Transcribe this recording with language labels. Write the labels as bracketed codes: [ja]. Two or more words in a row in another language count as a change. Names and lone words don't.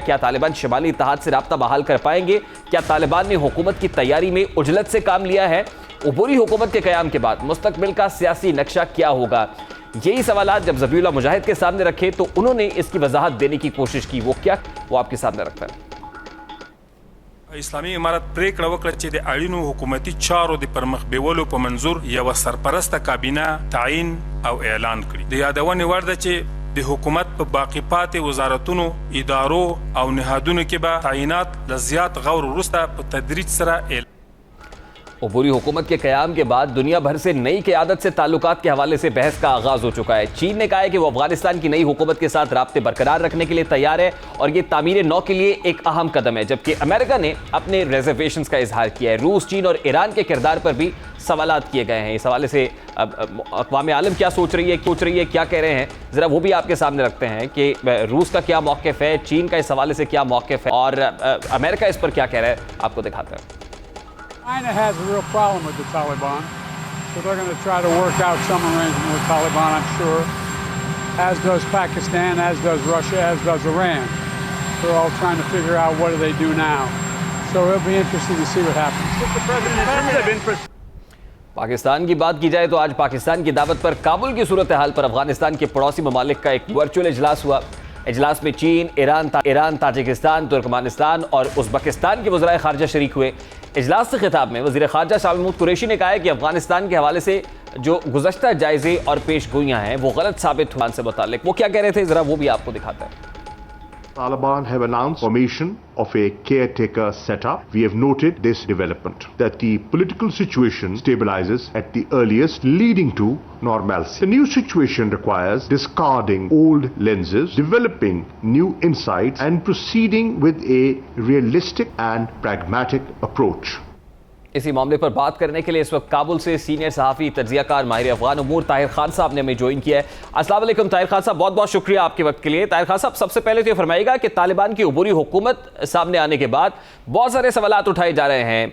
[ur] کیا طالبان شمالی اتحاد سے رابطہ بحال کر پائیں گے؟ کیا طالبان نے حکومت کی تیاری میں عجلت سے کام لیا ہے؟ عبوری حکومت کے قیام کے بعد مستقبل کا سیاسی نقشہ کیا ہوگا؟ یہی سوالات جب ذبیح اللہ مجاہد کے سامنے رکھے تو انہوں نے اس کی وضاحت دینے کی کوشش کی۔ وہ کیا، وہ آپ کے سامنے رکھتا ہے۔ [ps] اسلامي امارت پریکړه وکړه چې د اړینو حکومتي چارو د پرمخ بیولو په منظور یو سرپرسته کابینه تعیین او اعلان کړي۔ د یادونې وړ ده چې د حکومت په باقی پاتې وزارتونو، ادارو او نهادونو کې به تعیینات له زیات غور وروسته په تدریج سره [ur] عبوری حکومت کے قیام کے بعد دنیا بھر سے نئی قیادت سے تعلقات کے حوالے سے بحث کا آغاز ہو چکا ہے۔ چین نے کہا ہے کہ وہ افغانستان کی نئی حکومت کے ساتھ رابطے برقرار رکھنے کے لیے تیار ہے اور یہ تعمیر نو کے لیے ایک اہم قدم ہے، جبکہ امریکہ نے اپنے ریزرویشنز کا اظہار کیا ہے۔ روس، چین اور ایران کے کردار پر بھی سوالات کیے گئے ہیں۔ اس حوالے سے اقوام عالم کیا سوچ رہی ہے، کیا کہہ رہے ہیں، ذرا وہ بھی آپ کے سامنے رکھتے ہیں کہ روس کا کیا موقف ہے، چین کا اس حوالے سے کیا موقف ہے اور امریکہ اس پر کیا کہہ رہا ہے، آپ کو دکھاتے ہیں۔ [en] China has a real problem with the Taliban, so they're going to try to work out some arrangement with Taliban, I'm sure, as does Pakistan, as does Russia, as does Iran. They're all trying to figure out what do they do now. So it'll be interesting to see what happens. [ur] پاکستان کی بات کی جائے تو آج پاکستان کی دعوت پر کابل کی صورتحال پر افغانستان کے پڑوسی ممالک کا ایک ورچوئل اجلاس ہوا۔ اجلاس میں چین، ایران، تاجکستان، ترکمانستان اور ازبکستان کے وزرائے خارجہ شریک ہوئے۔ اجلاس سے خطاب میں وزیر خارجہ شاہ محمود قریشی نے کہا ہے کہ افغانستان کے حوالے سے جو گزشتہ جائزے اور پیش گوئیاں ہیں وہ غلط ثابت ہونے سے متعلق۔ وہ کیا کہہ رہے تھے، ذرا وہ بھی آپ کو دکھاتا ہے۔ [en] Taliban have announced formation of a caretaker setup. We have noted this development, that the political situation stabilizes at the earliest, leading to normalcy. The new situation requires discarding old lenses, developing new insights, and proceeding with a realistic and pragmatic approach. [ur] اسی معاملے پر بات کرنے کے لیے اس وقت کابل سے سینئر صحافی تجزیہ کار ماہر افغان امور طاہر خان صاحب نے ہمیں جوائن کیا ہے. [ar] السلام علیکم [ur] طاہر خان صاحب, بہت بہت شکریہ آپ کے وقت کے لیے. طاہر خان صاحب, سب سے پہلے تو یہ فرمائیے گا کہ طالبان کی عبوری حکومت سامنے آنے کے بعد بہت سارے سوالات اٹھائے جا رہے ہیں.